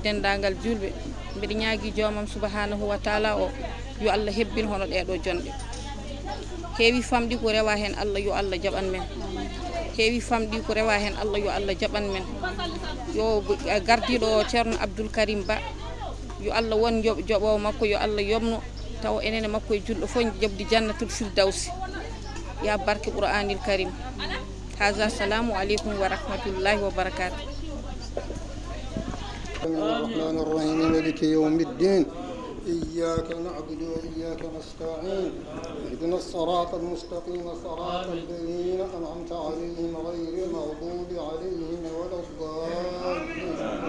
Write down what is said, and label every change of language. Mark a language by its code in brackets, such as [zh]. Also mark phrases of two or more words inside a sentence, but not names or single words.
[ff] dendagal julɓe mbiɗa ñaagui joomam [ar] سبحانه وتعالى [ff] o yo Allah hebbin hono ɗeɗo jonɗe heewi famɗi ko rewa hen Allah yo Allah jaɓan men heewi famɗi ko rewa hen Allah yo Allah jaɓan men yo gardiɗo o ceerno Abdoul Karim Ba yo Allah won joɓowo makko yo Allah yobno taw enene makko e julɗo fof jobdi [ar] جنة الفردوس [ff] ya barke Qur'anil Karim. [ar] هذا السلام عليكم ورحمة الله وبركاته. الرحمن الرحيم مالك يوم الدين إياك نعبد وإياك نستعين اهدنا الصراط المستقيم صراط الذين أنعمت عليهم غير المغضوب عليهم ولا الضالين.